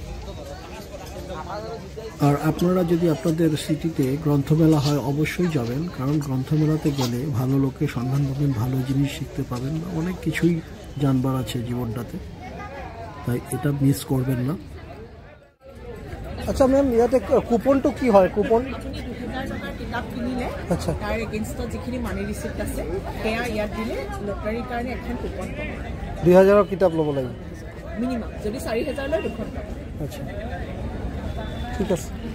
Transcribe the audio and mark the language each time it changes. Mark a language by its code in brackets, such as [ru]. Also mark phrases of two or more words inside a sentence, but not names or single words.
[bn] আর আপনারা যদি আপনাদের সিটিতে গ্রন্থমেলা হয় অবশ্যই যাবেন, কারণ গ্রন্থমেলাতে গেলে ভালো লোকের সন্ধান পাবেন, ভালো জিনিস শিখতে পাবেন, অনেক কিছুই জানবার আছে জীবনটাতে, তাই এটা মিস করবেন না। [as] আচ্ছা ম্যাম, ইয়াতে কুপনটো কি হয়? কুপন 2000 টকাৰ কিতাপ কিনিলে আচ্ছা তাৰ এগেইনষ্টত যিখিনি [en] money receipt [as] আছে সেয়া ইয়াত দিলে লটাৰীৰ কাৰণে এখন কুপন পাব। 2000 কিতাপ ল'ব লাগিব মিনিমাম, যদি 4000 লয় 2খন পাব। আচ্ছা ঠিক আছে।